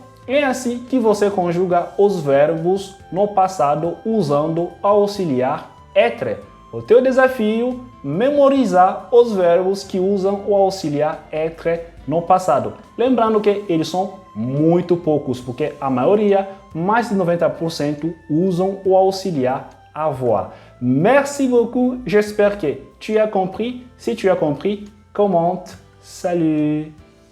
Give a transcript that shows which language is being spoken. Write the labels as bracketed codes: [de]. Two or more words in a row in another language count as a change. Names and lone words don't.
[pt] É assim que você conjuga os verbos no passado usando o auxiliar être. O teu desafio é memorizar os verbos que usam o auxiliar être no passado. Lembrando que eles são muito poucos, porque a maioria, mais de 90%, usam o auxiliar avoir. [fr] Merci beaucoup, j'espère que tu as compris. Si tu as compris, commente. Salut!